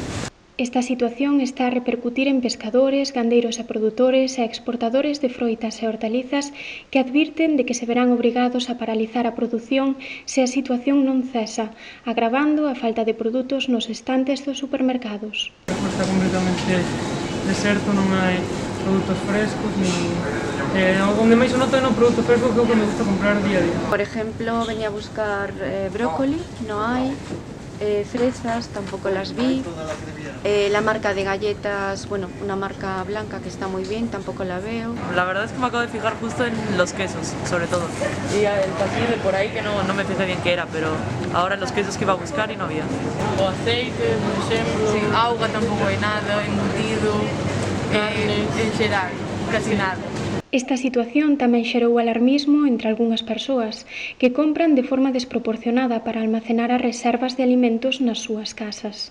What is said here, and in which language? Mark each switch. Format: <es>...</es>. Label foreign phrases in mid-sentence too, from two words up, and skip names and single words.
<gl>Esta situación está a repercutir en pescadores, gandeiros e produtores e exportadores de froitas e hortalizas que advirten de que se verán obrigados a paralizar a produción se a situación non cesa, agravando a falta de produtos nos estantes dos supermercados. Está completamente deserto, non hai produtos frescos, onde máis o noto é no produto fresco que é o que me gusta comprar día a día. Por exemplo,</gl> <es>venía a buscar brócoli, no hai, fresas, tampouco las vi, la marca de galletas, bueno, una marca blanca que está muy bien, tampoco la veo. La verdad es que me acabo de fijar justo en los quesos, sobre todo. Y el paquete de por ahí que no me fijé bien qué era, pero ahora los quesos que iba a buscar y no había.</es> <gl>O aceite, por exemplo. Sí, agua tampouco hai nada, embutido, carne, en xeral, casi nada. Esta situación tamén xerou alarmismo entre algunhas persoas que compran de forma desproporcionada para almacenar as reservas de alimentos nas súas casas.</gl>